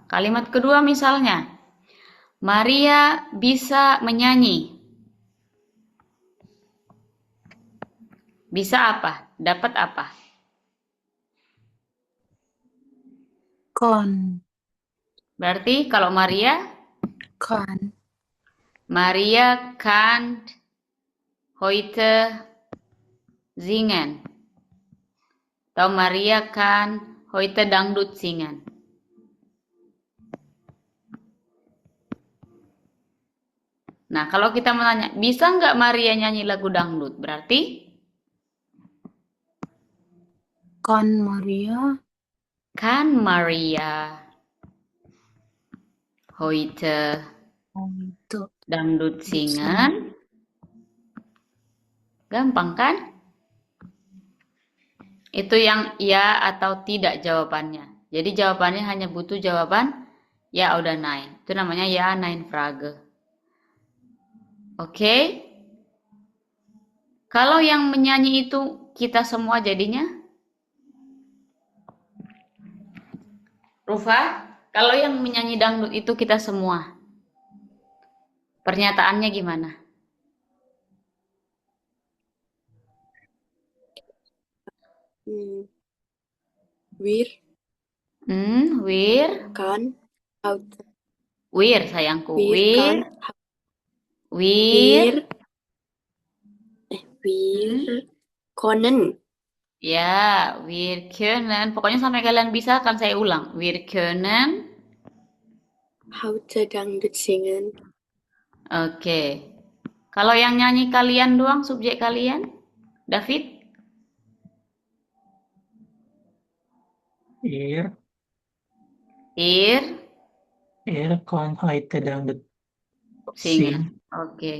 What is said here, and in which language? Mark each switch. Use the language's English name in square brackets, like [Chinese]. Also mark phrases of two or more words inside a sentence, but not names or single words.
[Indonesian] Kalimat kedua misalnya, Maria bisa menyanyi. Bisa apa? Dapat apa? [German] Kon. [Indonesian] Berarti kalau Maria? [German] Kan. Maria kann heute singen. Atau Maria kann heute Dangdut singen. [Indonesian] Nah, kalau kita menanya, bisa nggak Maria nyanyi lagu dangdut? Berarti [German] Kan Maria kan Maria heute [Indonesian] itu [German] dangdut singen. [Indonesian] Gampang kan? Itu yang ya atau tidak jawabannya. Jadi jawabannya hanya butuh jawaban [German] ya oder nein. [Indonesian] Itu namanya [German] ya nein Frage. [Indonesian] Oke? Kalau yang menyanyi itu kita semua jadinya? Rufa, kalau yang menyanyi dangdut itu kita semua. Pernyataannya gimana? [German] Wir Wir kann heute. Wir sayangku. Wir kann Wir wir können. Ya, wir können. [Indonesian] Pokoknya sampai kalian bisa akan saya ulang. [German] Wir können. Heute Dangdut singen. [Indonesian] Oke. Kalau yang nyanyi kalian doang, subjek kalian? David? [German] Ir kan heute Dangdut Singen. Oke.